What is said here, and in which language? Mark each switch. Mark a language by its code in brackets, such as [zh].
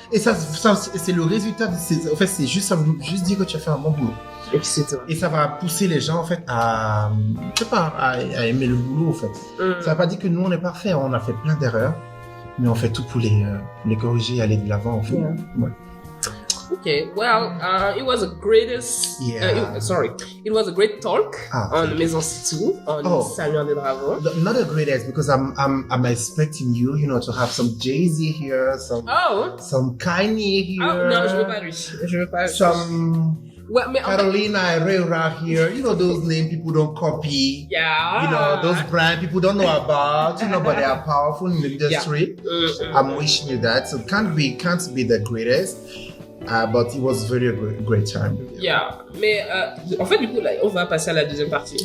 [fr] Et ça c'est le résultat en fait, c'est juste dire que tu as fait un bon boulot. Et ça va pousser les gens en fait à aimer le boulot en fait. Ça va pas dire que nous on est parfait, on a fait plein d'erreurs. mais on fait tout pour les corriger et aller de l'avant, en fait. Yeah. Ouais. [en] Okay, well, it was a greatest. Yeah. It was a great talk on Maison Sitou on Samuel de Dravo. Not the greatest, because I'm expecting you, to have some Jay-Z here, some Kanye here. [fr] Oh non, je veux pas lui. Je veux pas. [en] Some Carolina Herrera here. Those names people don't copy. Yeah. Those brands people don't know about. But they are powerful in the industry. Yeah. I'm wishing you that. So can't be the greatest. But it was very great time. [fr] Yeah, mais en fait, du coup, là, on va passer à la deuxième partie.